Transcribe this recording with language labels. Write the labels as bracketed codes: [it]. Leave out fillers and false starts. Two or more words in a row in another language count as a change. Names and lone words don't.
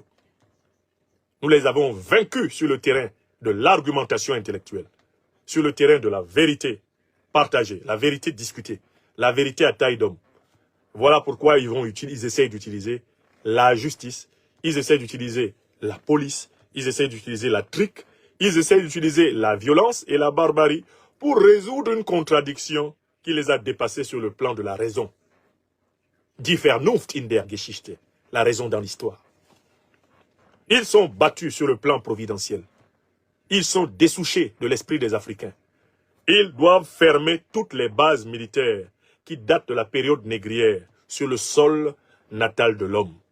[fr] Nous les avons vaincus sur le terrain de l'argumentation intellectuelle, sur le terrain de la vérité partagée, la vérité discutée, la vérité à taille d'homme. Voilà pourquoi ils essayent d'utiliser la justice, ils essayent d'utiliser la police, ils essayent d'utiliser la trique, ils essayent d'utiliser la violence et la barbarie pour résoudre une contradiction qui les a dépassés sur le plan de la raison. [de] Die Vernunft in der Geschichte, [fr] la raison dans l'histoire. Ils sont battus sur le plan providentiel. Ils sont dessouchés de l'esprit des Africains. Ils doivent fermer toutes les bases militaires qui datent de la période négrière sur le sol natal de l'homme.